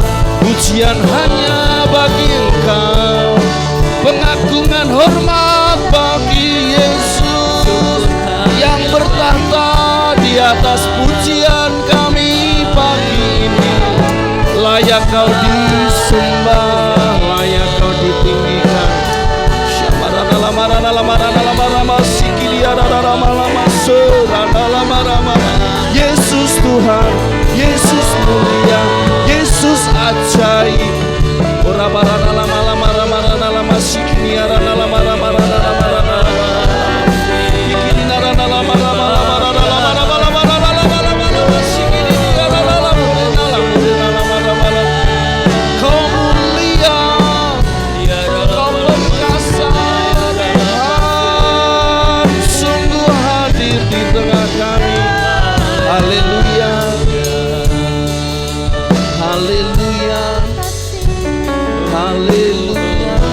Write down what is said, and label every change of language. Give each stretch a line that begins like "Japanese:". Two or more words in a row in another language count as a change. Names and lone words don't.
Indonesian: Pujian hanya bagi Engkau, pengagungan hormat bagi Yesus yang bertahta di atas pujian kami pagi ini. Layak Kau disembah, layak Kau ditinggikan. Syamarana lamarana lamarana lamarama sikidia rarama lama serana lamarama. Yesus Tuhan, Yesus mulia, Yesus ajaib. Ora marana lama lama lama lama sikidia rana lama lama lama lama. Ikini narana lama lama lama lama lama lama lama lama sikidia rana lama lama. Kau mulia, Kau perkasa Tuhan, sungguh hadir di tengah kami. Haleluya, haleluya, haleluya.